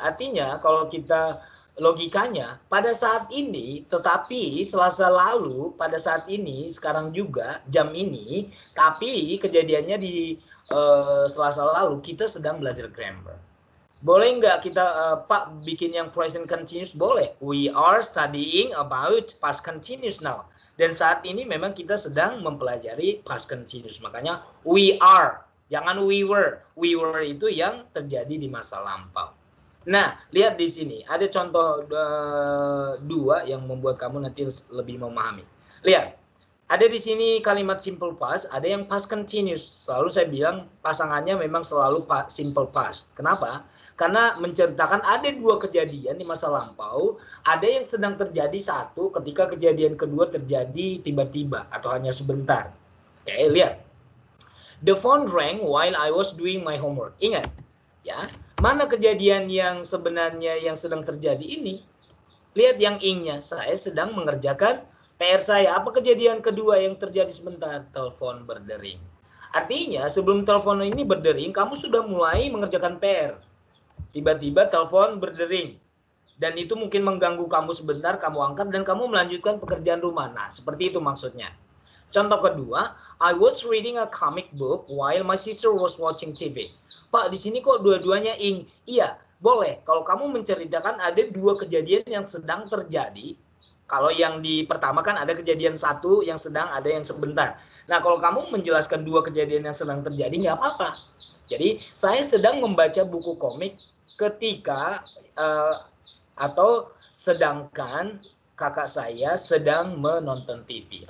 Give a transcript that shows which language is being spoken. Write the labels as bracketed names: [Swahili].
[Indonesian] Artinya kalau kita logikanya pada saat ini, tetapi Selasa lalu, pada saat ini, sekarang juga, jam ini, tapi kejadiannya di Selasa lalu, kita sedang belajar grammar. Boleh nggak kita, Pak, bikin yang present continuous? Boleh. [English] We are studying about past continuous now. [Indonesian] Dan saat ini memang kita sedang mempelajari past continuous. Makanya [English] we are. [Indonesian] Jangan we were. [English] We were [Indonesian] itu yang terjadi di masa lampau. Nah, lihat di sini. Ada contoh 2 yang membuat kamu nanti lebih memahami. Lihat. Ada di sini kalimat simple past, ada yang past continuous. Selalu saya bilang pasangannya memang selalu simple past. Kenapa? Karena menceritakan ada 2 kejadian di masa lampau. Ada yang sedang terjadi satu ketika kejadian kedua terjadi tiba-tiba atau hanya sebentar. Oke, lihat. [English] The phone rang while I was doing my homework. [Indonesian] Ingat, ya, mana kejadian yang sebenarnya yang sedang terjadi ini? Lihat yang ing-nya, saya sedang mengerjakan PR saya. Apa kejadian kedua yang terjadi sebentar? Telepon berdering. Artinya sebelum telepon ini berdering, kamu sudah mulai mengerjakan PR. Tiba-tiba telepon berdering. dan itu mungkin mengganggu kamu sebentar, kamu angkat dan kamu melanjutkan pekerjaan rumah. Nah, seperti itu maksudnya. Contoh kedua, [English] I was reading a comic book while my sister was watching TV. [Indonesian] Pak, di sini kok dua-duanya ing? Iya, boleh. Kalau kamu menceritakan ada dua kejadian yang sedang terjadi. Kalau yang di pertama kan ada kejadian satu yang sedang, ada yang sebentar. Nah, kalau kamu menjelaskan dua kejadian yang sedang terjadi, nggak apa-apa. Jadi, saya sedang membaca buku komik ketika atau sedangkan kakak saya sedang menonton TV.